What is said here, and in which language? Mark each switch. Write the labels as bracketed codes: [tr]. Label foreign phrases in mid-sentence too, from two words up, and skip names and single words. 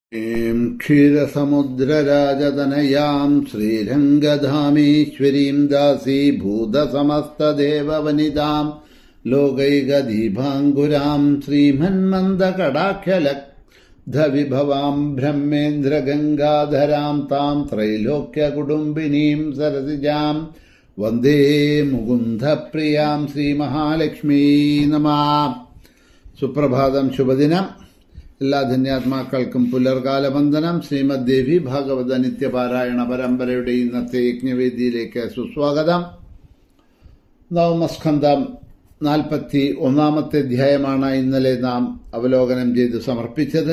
[sa] क्षीरसमुद्रराजतनयां श्रीरङ्गधामेश्वरीं दासीभूतसमस्तदेववनितां लोकैकदीपाङ्कुरां श्रीमन्मन्दकटाक्षलब्धविभवां ब्रह्मेन्द्रगङ्गाधरां तां त्रैलोक्यकुटुम्बिनीं सरसिजां वन्दे मुकुन्दप्रियां श्रीमहालक्ष्मी नमः. [ml] സുപ്രഭാതം, ശുഭദിനം. എല്ലാ ധന്യാത്മാക്കൾക്കും പുലർകാല വന്ദനം. ശ്രീമദ് ദേവി ഭാഗവത നിത്യപാരായണ പരമ്പരയുടെ ഇന്നത്തെ യജ്ഞവേദിയിലേക്ക് സുസ്വാഗതം. നവമസ്കന്ധം 41 അധ്യായമാണ് ഇന്നലെ നാം അവലോകനം ചെയ്ത് സമർപ്പിച്ചത്.